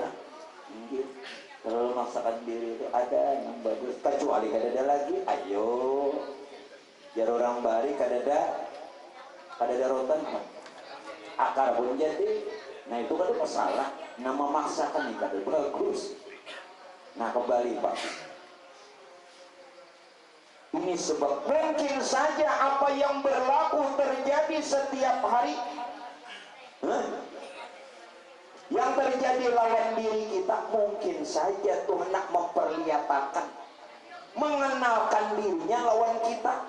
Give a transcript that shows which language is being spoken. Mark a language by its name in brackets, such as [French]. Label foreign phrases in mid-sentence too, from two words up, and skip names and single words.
[Indonesian] Terlalu memaksakan diri itu ada yang bagus. [Banjar] Kecuali kadada lagi, ayo. Jar orang bari kadada rotan. [Indonesian] Akar pun jadi. Nah itu kan masalah. Nah memaksakan nih kadada bagus. Nah kembali Pak. Ini sebab mungkin saja apa yang berlaku terjadi setiap hari. Yang terjadi lawan diri kita mungkin saja Tuhan nak memperlihatkan, mengenalkan dirinya lawan kita.